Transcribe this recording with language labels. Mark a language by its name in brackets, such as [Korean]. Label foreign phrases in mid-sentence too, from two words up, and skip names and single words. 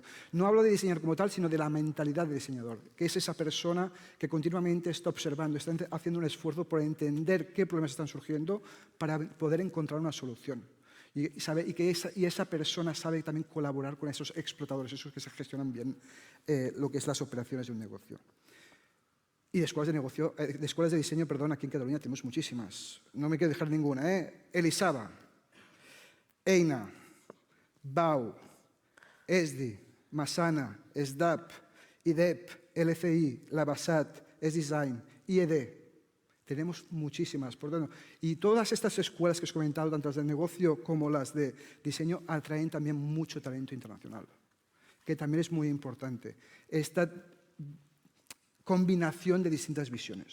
[Spanish] No hablo de diseñador como tal, sino de la mentalidad de diseñador, que es esa persona que continuamente está observando, está haciendo un esfuerzo por entender qué problemas están surgiendo para poder encontrar una solución. Y esa persona sabe también colaborar con esos explotadores, esos que se gestionan bien lo que es las operaciones de un negocio. Y de escuelas de diseño, perdón, aquí en Cataluña tenemos muchísimas. No me quiero dejar ninguna, Elisava, Eina, BAU, ESDI, Masana, SDAP, IDEP, LCI, Labasat, SDesign, IED. Tenemos muchísimas. Por tanto, y todas estas escuelas que os he comentado, tanto las de negocio como las de diseño, atraen también mucho talento internacional, que también es muy importante. Esta combinación de distintas visiones.